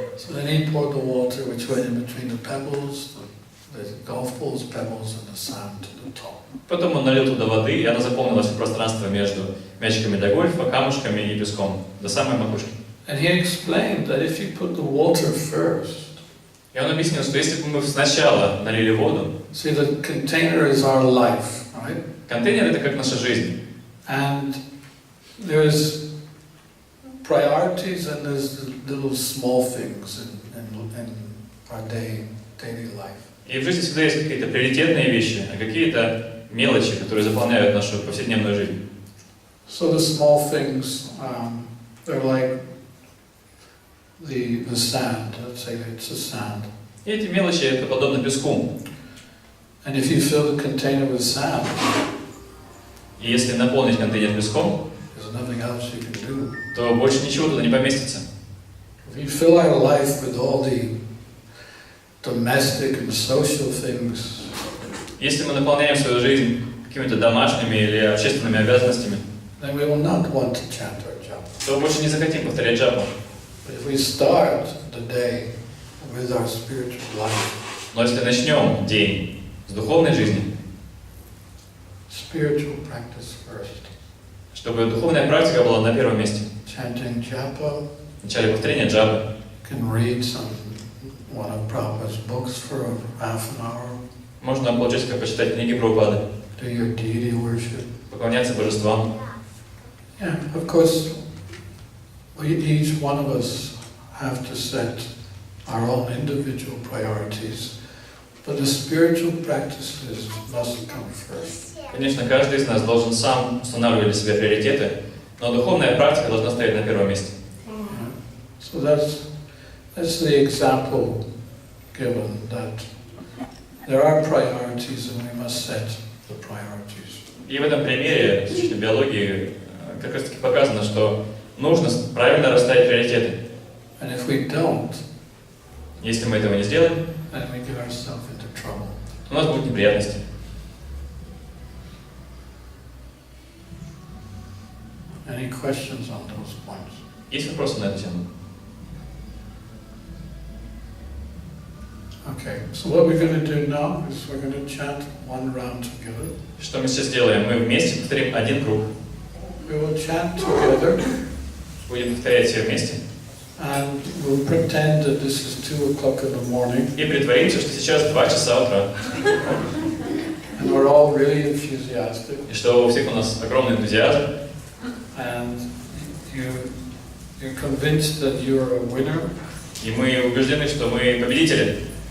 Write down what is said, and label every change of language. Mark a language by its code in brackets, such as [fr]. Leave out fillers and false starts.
[en] So then he poured the water which went in between the pebbles, the golf balls, pebbles, and the sand to the top. [ru] Потом он налил туда воды, и она заполнила все пространство между мячиками для гольфа, камушками и песком до самой макушки. [en] And he explained that if you put the water first, [ru] И он объяснил, что если бы мы сначала налили воду, [en] see the container is our life, right? [ru] контейнер это как наша жизнь. [en] And there's priorities and there's the little small things in our daily life. [ru] И в жизни всегда есть какие-то приоритетные вещи, а какие-то мелочи, которые заполняют нашу повседневную жизнь. [en] So the small things, they're like the sand. Let's say it's the sand. [ru] И эти мелочи это подобно песку. [en] And if you fill the container with sand, [ru] И если наполнить контейнер песком, [en] there's nothing else you can do. [ru] то больше ничего туда не поместится. [en] If you fill our life with all the domestic and social things, [ru] Если мы наполняем свою жизнь какими-то домашними или общественными обязанностями, [en] then we will not want to chant our japa. [ru] то больше не захотим повторять джапу. [en] But if we start the day with our spiritual life, [ru] Но если начнем день с духовной жизни, [en] spiritual practice first, [ru] чтобы духовная практика была на первом месте, [en] chanting japa, [ru] вначале повторение джапы, [en] you can read one of Prabhupada's books for half an hour. [ru] Можно получить, как почитать книги Прабхупады, [en] do your deity worship. [ru] поклоняться божествам. [en] Yeah, of course, each one of us have to set our own individual priorities, but the spiritual practices must come first. [ru] Конечно, каждый из нас должен сам устанавливать для себя приоритеты, но духовная практика должна стоять на первом месте. [en] Yeah. So that's the example given, that there are priorities and we must set the priorities. [ru] И в этом примере в биологии как раз таки показано, что нужно правильно расставить приоритеты. [en] And if we don't, [ru] Если мы этого не сделаем, [en] then we get ourselves into trouble. [ru] у нас будут неприятности. [en] Any questions on those points? [ru] Есть вопросы на эту тему? [en] Okay, so what we're going to do now is we're going to chant one round together. [ru] Что мы сейчас делаем? Мы вместе повторим один круг. [en] We will chant together [ru] Будем повторять все вместе. [en] and we'll pretend that this is 2 o'clock in the morning [ru] И притворимся, что сейчас 2 часа утра. [en] and we're all really enthusiastic [ru] И что у всех у нас огромный энтузиазм. [en] and you're convinced that you're a winner. [ru] И мы убеждены, что мы победители.